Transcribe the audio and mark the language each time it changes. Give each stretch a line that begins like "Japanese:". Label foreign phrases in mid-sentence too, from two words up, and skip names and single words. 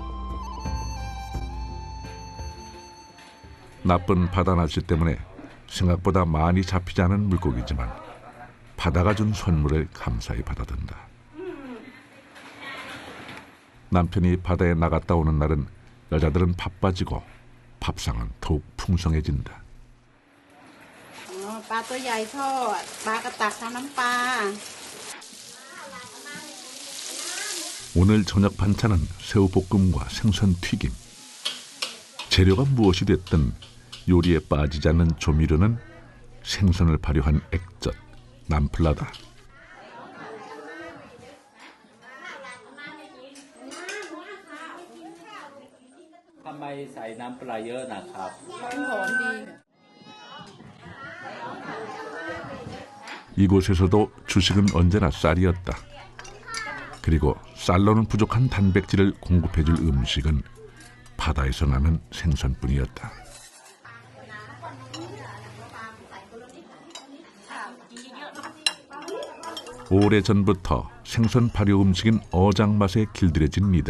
Korean: 나쁜 바다 날씨 때문에 생각보다 많이 잡히지 않은 물고기지만 바다가 준 선물을 감사히 받아든다. 남편이 바다에 나갔다 오는 날은 여자들은 바빠지고 밥상은 더욱 풍성해진다.
Thai: ปลาตัวใหญ่ทอดปลากระตักทำน้ำปลา
Korean: 오늘 저녁 반찬은 새우볶음과 생선 튀김. 재료가 무엇이 됐든 요리에 빠지지 않는 조미료는 생선을 발효한 액젓, 남플라다.
Thai: ทำไมใส่น้ำปลาเยอะนะครับ หอมดี
Korean: 이곳에서도 주식은 언제나 쌀이었다. 그리고 쌀로는 부족한 단백질을 공급해줄 음식은 바다에서 나는 생선뿐이었다. 오래전부터 생선 발효 음식인 어장 맛에 길들여진 이들.